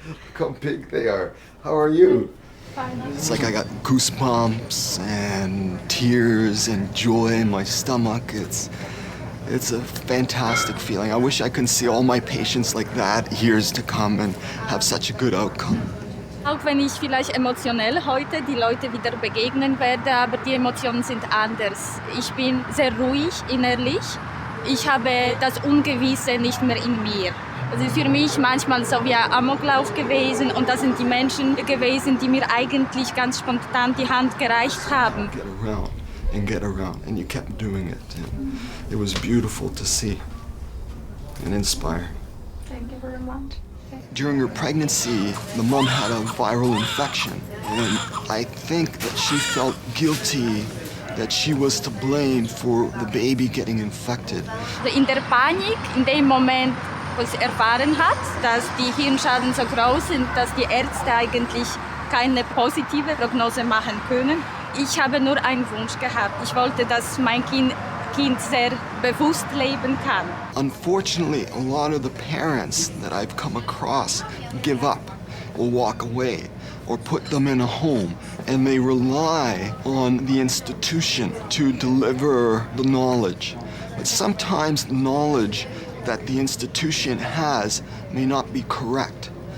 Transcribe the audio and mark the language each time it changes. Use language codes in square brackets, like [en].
[en] Look how big they are. How are you? Fine. It's like I got goosebumps and tears and joy in my stomach. It's a fantastic feeling. I wish I could see all my patients like that years to come and have such a good outcome. [de] Auch wenn ich vielleicht emotionell heute die Leute wieder begegnen werde, aber die Emotionen sind anders. Ich bin sehr ruhig innerlich. Ich habe das Ungewisse nicht mehr in mir. Also für mich manchmal so wie ein Amoklauf gewesen und das sind die Menschen gewesen, die mir eigentlich ganz spontan die Hand gereicht haben. [en] Get around and get around, and you kept doing it. And it was beautiful to see and inspiring. Thank you very much. During her pregnancy, the mom had a viral infection, and I think that she felt guilty that she was to blame for the baby getting infected. [de] In der Panik, in dem Moment, wo sie erfahren hat, dass die Hirnschaden so groß sind, dass die Ärzte eigentlich keine positive Prognose machen können. Ich habe nur einen Wunsch gehabt. Ich wollte, dass mein Kind sehr bewusst leben kann. [en] Unfortunately, a lot of the parents that I've come across give up or walk away or put them in a home, and they rely on the institution to deliver the knowledge. But sometimes the knowledge that the institution has may not be correct.